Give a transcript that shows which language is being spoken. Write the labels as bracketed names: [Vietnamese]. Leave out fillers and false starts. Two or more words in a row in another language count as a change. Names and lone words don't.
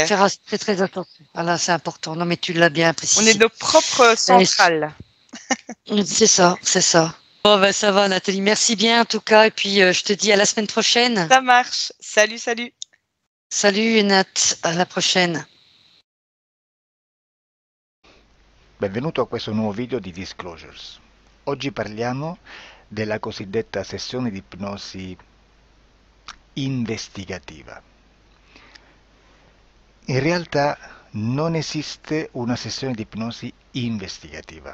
[French] Faire très attention. Voilà, c'est important. Non, mais tu l'as bien précisé. On est nos propres centrales. C'est ça. Bon, ben, ça va, Nathalie. Merci bien, en tout cas. Et puis, je te dis à la semaine prochaine. Ça marche. Salut. Salut, Nat. À la prochaine. [Italian] Benvenuto a questo nuovo video di Disclosures. Oggi parliamo della cosiddetta sessione di ipnosi investigativa. In realtà non esiste una sessione di ipnosi investigativa.